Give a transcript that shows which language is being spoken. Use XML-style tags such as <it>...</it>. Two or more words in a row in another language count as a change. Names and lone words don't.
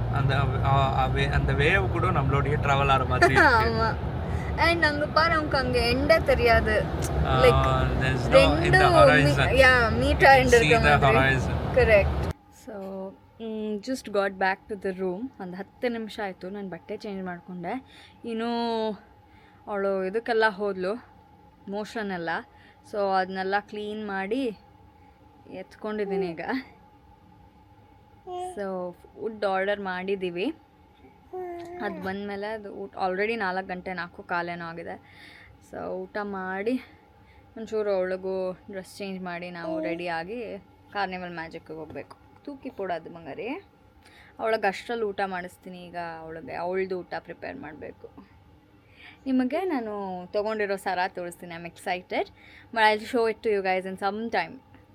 <ta>அந்த வேவ் கூட நம்மளோடய ட்ராவல் ஆகிற மாதிரி ஆமாம். அண்ட் அங்கே பாரு நமக்கு அங்கே எண்டே தெரியாது. லைக் மீட்டா எண்ட் இருக்க மாதிரி.</ta> <kn>ಕರೆಕ್ಟ್.</kn> <en>so just got back to the room.</en> <kn>ಒಂದು 10 ನಿಮಿಷ ಆಯಿತು ನಾನು ಬಟ್ಟೆ ಚೇಂಜ್ ಮಾಡಿಕೊಂಡೆ. ಇನ್ನೂ ಅವಳು ಇದಕ್ಕೆಲ್ಲ ಹೋದಳು ಮೋಷನ್ ಎಲ್ಲ. ಸೊ ಅದನ್ನೆಲ್ಲ ಕ್ಲೀನ್ ಮಾಡಿ ಎತ್ಕೊಂಡಿದ್ದೀನಿ ಈಗ. ಸೊ ಫುಡ್ ಆರ್ಡರ್ ಮಾಡಿದ್ದೀವಿ. ಅದು ಬಂದಮೇಲೆ ಅದು ಊಟ ಆಲ್ರೆಡಿ 4 ಗಂಟೆ 4:15 ಆಗಿದೆ. ಸೊ ಊಟ ಮಾಡಿ ಒಂಚೂರು ಅವಳಿಗೂ ಡ್ರೆಸ್ ಚೇಂಜ್ ಮಾಡಿ ನಾವು ರೆಡಿಯಾಗಿ ಕಾರ್ನಿವಲ್ ಮ್ಯಾಜಿಕ್ಗೆ ಹೋಗಬೇಕು. ತೂಕಿ ಕೊಡೋದು ಬಂಗಾರಿ. ಅವಳಿಗೆ ಅಷ್ಟರಲ್ಲಿ ಊಟ ಮಾಡಿಸ್ತೀನಿ ಈಗ. ಅವಳದು ಊಟ ಪ್ರಿಪೇರ್ ಮಾಡಬೇಕು. ನಿಮಗೆ ನಾನು ತೊಗೊಂಡಿರೋ ಸರ ತೋರಿಸ್ತೀನಿ.</kn> <en>I am excited but I will show it to you guys in some time.</en>